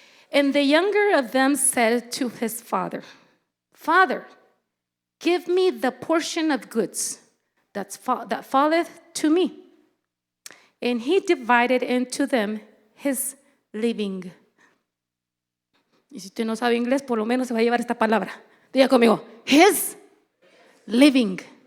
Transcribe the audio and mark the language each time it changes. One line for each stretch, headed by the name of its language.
English: And the younger of them said to his father, Father, give me the portion of goods that falleth to me. And he divided into them his living.
Spanish: Y si usted no sabe inglés, por lo menos se va a llevar esta palabra. Diga conmigo:
English: his living.